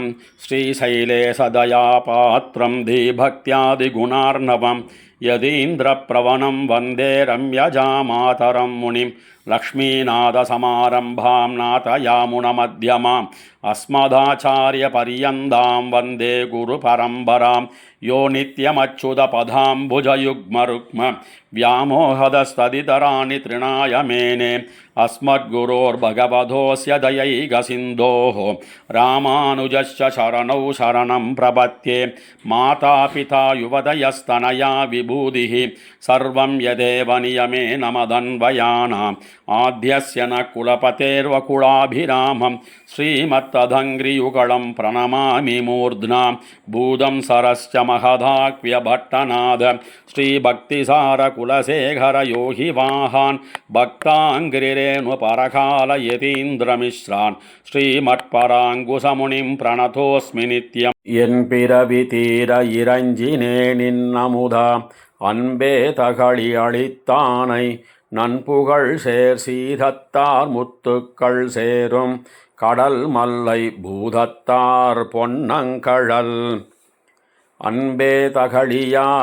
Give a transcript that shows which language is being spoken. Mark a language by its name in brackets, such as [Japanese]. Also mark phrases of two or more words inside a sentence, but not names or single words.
[Sanskrit] श्रीशैलेश दया पात्रं धीभक्त्यादि गुणार्णवं यतीन्द्र प्रवणं वन्दे रम्यजा मातरं मुनिम् लक्ष्मीनाथसमारम्भां नाथयामुनमध्यमां अस्मदाचार्य पर्यन्तां वन्दे गुरु परम्परां यो नित्यमच्युतपदाम्बुजयुग्मरुक्म व्यामोहदस्तदितराणि तृणाय मेने अस्मद्गुरोर्भगवतोऽस्य दयैकसिन्धोः रामानुजस्य शरणौ शरणं प्रपद्ये मातापिता युवतयस्तनया विभूतिः सर्वं यदेव नियमेन मदन्वयानाम् आद्यस्य न कुलपतेर्वकुलाभिरामं श्रीमत्तदङ्घ्रियुगलं प्रणमामि मूर्ध्ना भूतं सरश्च महदाक्व्यभट्टनाद श्रीभक्तिसार कुलशेखर योगी वाहान् भक्ताङ्घ्रिरेणु परकाल यतीन्द्रमिश्रान् श्रीमत्पराङ्कुशमुनिं प्रणतोऽस्मि नित्यम् [Tamil] என் பிறவி தீர இறைஞ்சினே நின்னமுதா அன்பே தகளி அளித்தானை நன்புகழ் சேர் சீதத்தார் முத்துக்கள் சேரும் கடல் மல்லை பூதத்தார் பொன்னங்கழல் அன்பே தகளியா